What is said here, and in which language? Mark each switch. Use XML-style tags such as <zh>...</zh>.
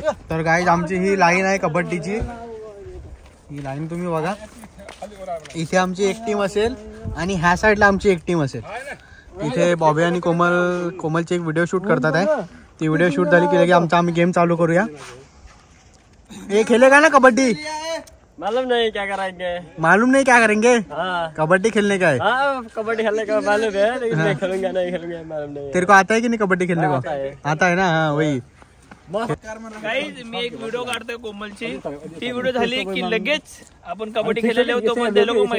<mr>तर गाईज, आमची ही लाईन आहे कबड्डीची. ही लाईन तुम्ही बघा. इथे आमची एक टीम असेल आणि ह्या साईडला आमची एक टीम असेल. इथे बॉबी आणि कोमलची एक व्हिडिओ शूट करतात आहे. ती व्हिडिओ शूट झाली की आम्ही गेम चालू करूया.</mr> <hi>हे खेलेगा ना कबड्डी? मालूम नहीं क्या कराएंगे. मालूम नहीं क्या करेंगे. हाँ, कबड्डी खेलने का है. हाँ, कबड्डी खेलने का मालूम है, लेकिन मैं खेलूंगा नहीं खेलूंगा मालूम नहीं. तेरे को आता है कि नहीं कबड्डी खेलने को? आता है ना. हाँ, वही.</hi> <mr>गाईज, मी एक व्हिडिओ काढतोय कोमलची. ती व्हिडिओ झाली की लगेच आपण कबड्डी खेळलेले होतो, पण ते लोक</mr>